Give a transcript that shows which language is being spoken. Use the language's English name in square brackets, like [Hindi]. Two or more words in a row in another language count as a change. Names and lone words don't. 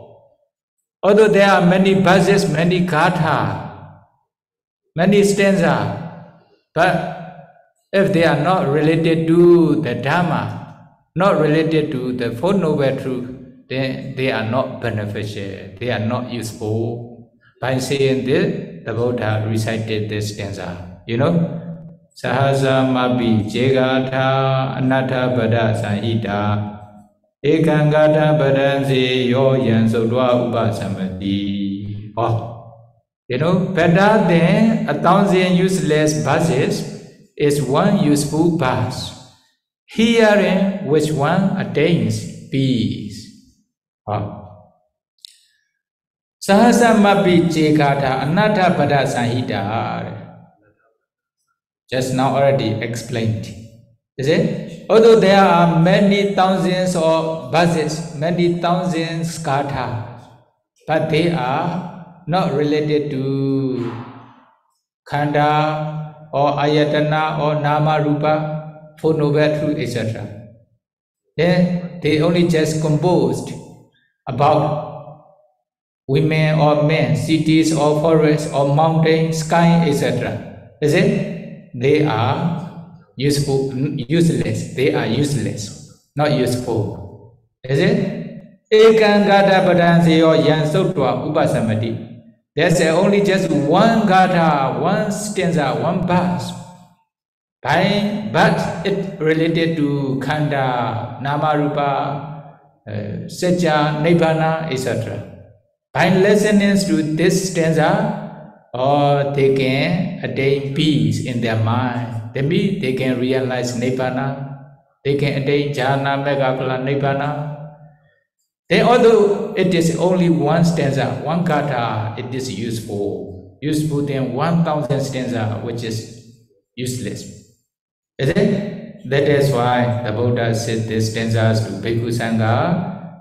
[English] Although there are many verses, many katha, many stanza, but if they are not related to the Dhamma, not related to the Four Noble Truth, then they are not beneficial, they are not useful. By saying this, the Buddha recited this stanza. You know? [Pali] Sahasa mabi jegatha anatta pada sahita ekangata padansi yo yan sodwa upasamati. [English] Oh, you know, better than 1,000 useless verses is one useful verse, hearing which one attains peace. Oh. [Pali] Sahasa mabi jegatha anatta pada sahita. [English] Just now already explained. Is it? Although there are many thousands of verses, many thousands katha, but they are not related to khanda or ayatana or nama rupa, Four Noble Truth, etc. Then they only just composed about women or men, cities or forests or mountains, sky, etc. Is it? They are useless. They are useless, not useful. Is it? [Pali] Ekangata padanseyo yan sotwa upasamati. [English] There's only just one gata, one stanza, one verse. But it related to khanda, namarupa, sajja, nibbana, etc. By listening to this stanza, or they can attain peace in their mind. They can realize nibbana. They can attain jhana, megaphala, nibbana. Then although it is only one stanza, one kata, it is useful. Useful than 1,000 stanza, which is useless. Is it? That is why the Buddha said these stanzas to Bhikkhu Sangha.